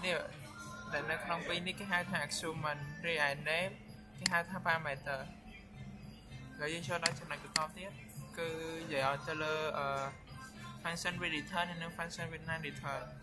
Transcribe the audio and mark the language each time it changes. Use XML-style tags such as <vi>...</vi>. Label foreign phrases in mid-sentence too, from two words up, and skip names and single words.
<km>នេះដែលនៅក្នុងពីរនេះគេហៅថា axioma រីឯ name គេហៅថា parameter ហើយយើងចូលដល់ចំណុចបន្តទៀតគឺនិយាយឲ្យទៅលើ</km> <en>function with return</en> <km>និង</km> <en>function with non return</en>